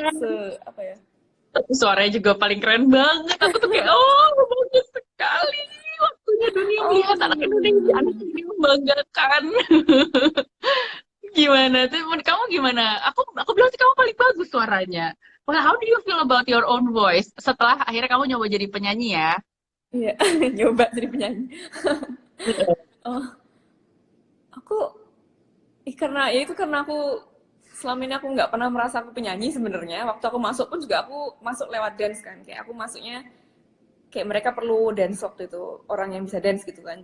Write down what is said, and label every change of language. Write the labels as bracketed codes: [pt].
[id] kan. apa ya. Tapi suaranya juga paling keren banget. Aku tuh kayak, oh bagus sekali. Waktunya dunia melihat anak Indonesia, anak Oh. ini membanggakan. Gimana tuh? Menurut kamu gimana? Aku bilang sih kamu paling bagus suaranya. [en] Well, how do you feel about your own voice? [id] Setelah akhirnya kamu nyoba jadi penyanyi ya? Iya, nyoba jadi penyanyi. Oh, aku karena ya itu karena aku selama ini aku nggak pernah merasa aku penyanyi sebenarnya. Waktu aku masuk pun juga aku masuk lewat dance kan. Kayak aku masuknya kayak mereka perlu dance waktu itu, orang yang bisa dance gitu kan.